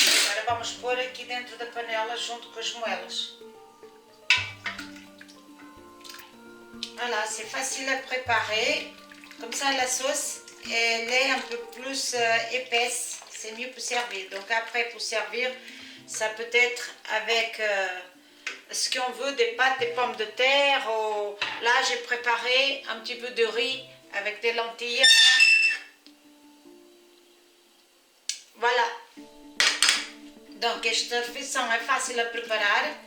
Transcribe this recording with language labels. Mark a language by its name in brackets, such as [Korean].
[Portuguese] Agora vamos pôr aqui dentro da panela junto com as moelas. [French] Voilà, c'est facile à préparer. Comme ça la sauce elle est un peu plus épaisse. C'est mieux pour servir. Donc après pour servir, ça peut être avec ce qu'on veut, des pâtes, des pommes de terre. Ou... Là j'ai préparé un petit peu de riz avec des lentilles. Voilà. [Portuguese] Donc esta refeição é fácil a preparar.